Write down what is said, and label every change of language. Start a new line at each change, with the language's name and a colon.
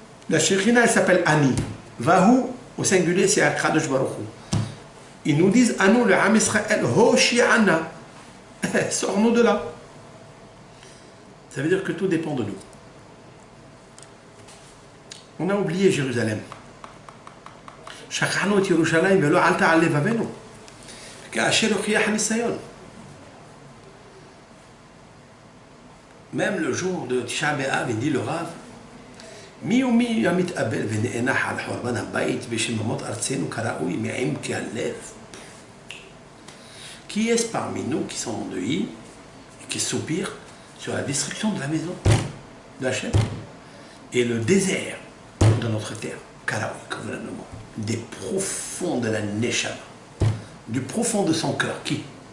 French: La Shekhinah, elle s'appelle Ani. Vahu, au singulier, c'est Akadosh Baruch Hu. Ils nous disent à nous, le Ham Israël, Hoshi'ana. Sors-nous de là. Ça veut dire que tout dépend de nous. On a oublié Jérusalem.
Hebrew: שכחנו את ירושלים ולא עלתה על לבבנו כאשר הוכיח הניסיון.
French: Même le jour de Tisha B'Av, il dit le Rav,
Hebrew: מי ומי המתאבל ונאנח על חורבן הבית ושממות ארצנו כראוי מעמקי הלב.
French: Qui est-ce parmi nous qui sont endeuillés et qui soupirent sur la destruction de la maison d'Hachem et le désert de notre terre? Karaoui, comme le nom, des profonds de la Neshama, du profond de son cœur. Qui?